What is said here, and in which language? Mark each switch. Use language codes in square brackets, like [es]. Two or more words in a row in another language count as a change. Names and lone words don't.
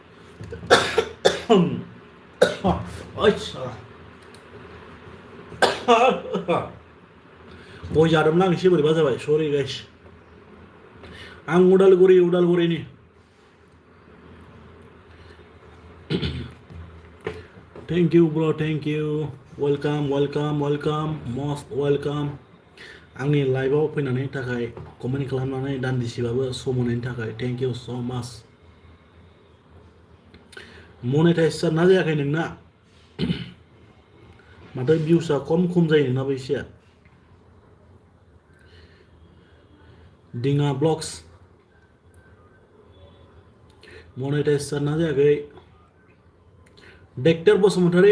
[brx] गय जादोंमोन आं एसे बोरैबा जाबाय [en] sorry guys [brx] आं उदालगुरिनि [en] thank you bro thank you welcome most welcome [brx] आंनि लाइभआव फैनायनि थाखाय कमेन्ट खालामनानै दान्दिसेबाबो सम होनायनि थाखाय [en] thank you so much [brx] मनेटाइज जाना जायाखै नोंना माथो भिउसआ खम जायो नोंनाबो एसे दिङा ब्लॉग्स मनेटाइज जाना जायाखै डेक्टर बसुमतारी